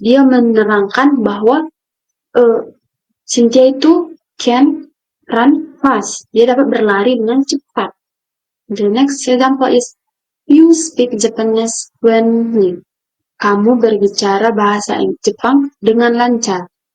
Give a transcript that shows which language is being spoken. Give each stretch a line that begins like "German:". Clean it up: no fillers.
Indonesian: Dia menerangkan bahwa Cynthia itu
English: can run fast.
Indonesian: Dia dapat berlari dengan cepat.
English: The next example is you speak Japanese fluently.
Indonesian: Kamu berbicara bahasa Jepang dengan lancar.